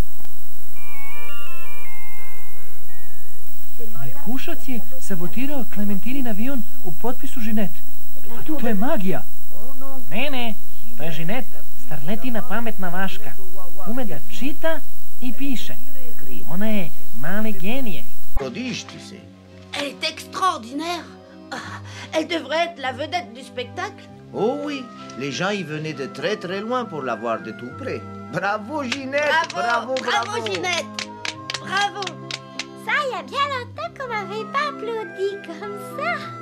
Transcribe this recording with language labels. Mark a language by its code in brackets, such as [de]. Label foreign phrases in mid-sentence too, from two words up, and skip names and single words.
[sr] Mekušac je sabotirao Klementinin avion u potpisu Žinet. To je magija. Ne, to je Žinet, Starletina pametna vaška. Ume da čita i piše. Ona je mali genije. [fr] Prodige, tu sais. Elle est extraordinaire. Elle devrait être la vedette du spectacle. Oh oui, les gens y venaient de très très loin pour la voir de tout près. Bravo Ginette! Bravo, Ginette! Bravo! Ça, il y a bien longtemps qu'on m'avait pas applaudi comme ça.